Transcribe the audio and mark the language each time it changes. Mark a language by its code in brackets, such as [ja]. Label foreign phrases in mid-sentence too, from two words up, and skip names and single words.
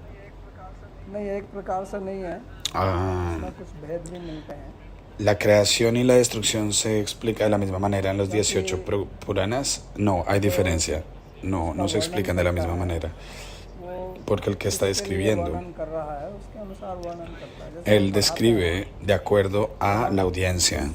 [hi] नहीं, एक प्रकार से नहीं है, इसमें कुछ भेद भी मिलते हैं। [es] ¿La creación y la destrucción se explica de la misma manera en los 18 Puranas? No, hay diferencia. No se explican de la misma manera. Porque el que está describiendo, él describe de acuerdo a la audiencia.